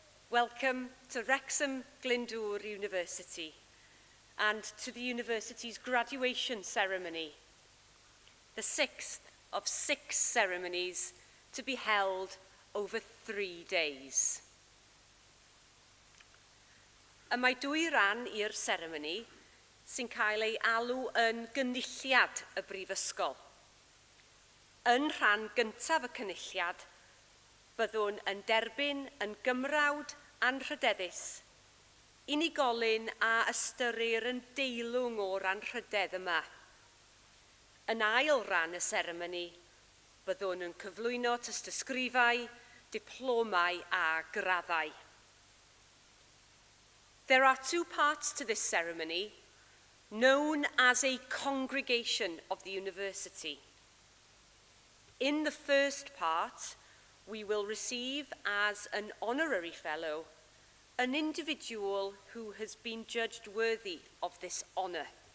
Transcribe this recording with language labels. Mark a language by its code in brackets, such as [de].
[en] Welcome to Wrexham Glyndwr University and to the university's graduation ceremony, the 6th of 6 ceremonies to be held over 3 days. [cy] Y mae 2 ran i'r seremoni sy'n cael ei alw yn gynulliad y Brifysgol. Yn rhan gyntaf y cynulliad, byddwn yn derbyn yn gymrawd anrhydeddus, unigolyn a ystyrir yn deilwng o'r anrhydedd yma. Yn ail ran y seremoni, byddwn yn cyflwyno tystysgrifau, diplomau a graddau. [en] There are 2 parts to this ceremony, known as a congregation of the university. In the first part, we will receive as an honorary fellow an individual who has been judged worthy of this honour.